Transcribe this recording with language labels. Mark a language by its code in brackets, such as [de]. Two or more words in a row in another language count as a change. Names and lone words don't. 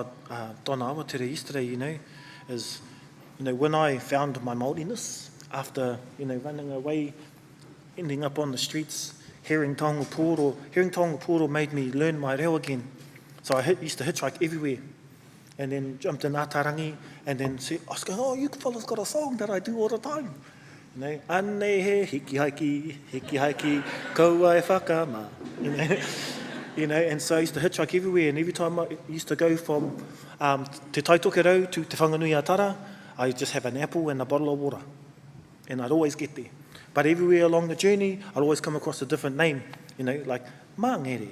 [en] Donna Awatere yesterday, you know, is, you know, when I found my Māoriness after, you know, running away, ending up on the streets, hearing [mi] taonga puoro [en] made me learn my reo again. So I used to hitchhike everywhere. and then jumped in Atarangi, and then said, I was going, oh, you fellas got a song that I do all the time. You know, [mi] ane he hiki haiki, kaua e whakama. [en] You know, and so I used to hitchhike everywhere, and every time I used to go from Te Taitokerau to Te Whanganui Atara, I just have an apple and a bottle of water, and I'd always get there. But everywhere along the journey, I'd always come across a different name, you know, like Mangere.